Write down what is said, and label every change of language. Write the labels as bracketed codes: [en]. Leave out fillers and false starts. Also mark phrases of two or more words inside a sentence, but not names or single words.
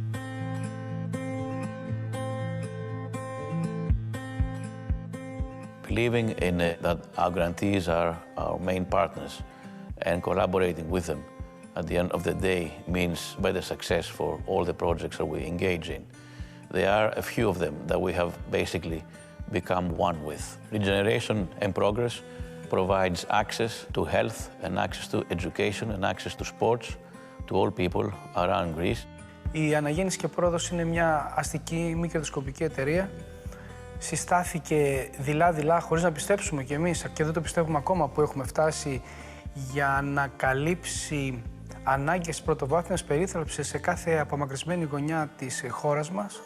[en] Believing in that our grantees are our main partners and collaborating with them at the end of the day means better success for all the projects that we engage in. There are a few of them that we have basically become one with. Regeneration and Progress provides access to health and access to education and access to sports to all people around Greece. [el] Η Αναγέννηση και Πρόοδος είναι μια αστική μη κερδοσκοπική εταιρεία. Συστάθηκε δειλά-δειλά, χωρίς να πιστέψουμε κι εμείς, και δεν το πιστεύουμε ακόμα που έχουμε φτάσει, για να καλύψει ανάγκες πρωτοβάθμιας περίθαλψης σε κάθε απομακρυσμένη γωνιά της χώρας μας.